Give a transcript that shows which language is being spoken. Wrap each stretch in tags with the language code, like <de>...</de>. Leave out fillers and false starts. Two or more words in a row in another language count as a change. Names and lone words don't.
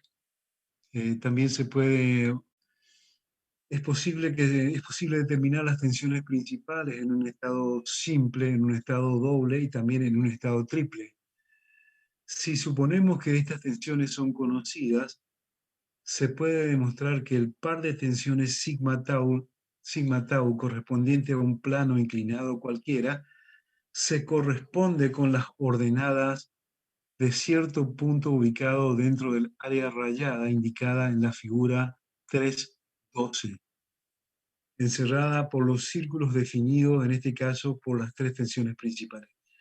<es>También es posible determinar las tensiones principales en un estado simple, en un estado doble y también en un estado triple. Si suponemos que estas tensiones son conocidas, se puede demostrar que el par de tensiones sigma tau sigma tau correspondiente a un plano inclinado cualquiera se corresponde con las ordenadas de cierto punto ubicado dentro del área rayada indicada en la figura 3.12, encerrada por los círculos definidos, en este caso, por las tres tensiones principales.</es>